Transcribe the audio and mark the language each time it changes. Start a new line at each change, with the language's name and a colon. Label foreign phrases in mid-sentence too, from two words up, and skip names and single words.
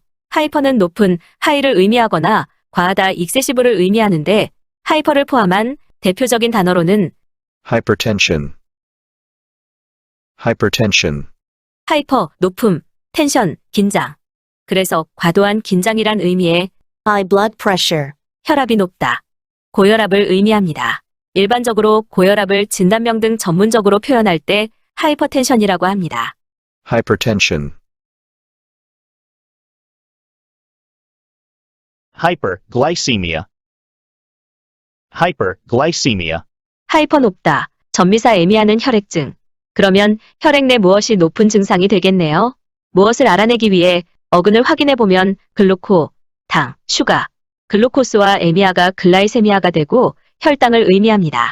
Korean: 하이퍼는 높은 하이를 의미하거나 과하다 익세시브를 의미하는데 하이퍼를 포함한 대표적인 단어로는
English: hypertension, hypertension,
Korean: 하이퍼, 높음, 텐션, 긴장. 그래서 과도한 긴장이란 의미의
English: High blood pressure.
Korean: 혈압이 높다. 고혈압을 의미합니다. 일반적으로 고혈압을 진단명 등 전문적으로 표현할 때 하이퍼텐션이라고 합니다.
English: hypertension, hyperglycemia, hyperglycemia,
Korean: 하이퍼 높다. 전미사 애미하는 혈액증. 그러면 혈액 내 무엇이 높은 증상이 되겠네요. 무엇을 알아내기 위해 어근을 확인해 보면 글루코, 당, 슈가, 글루코스와 에미아가 글라이세미아가 되고 혈당을 의미합니다.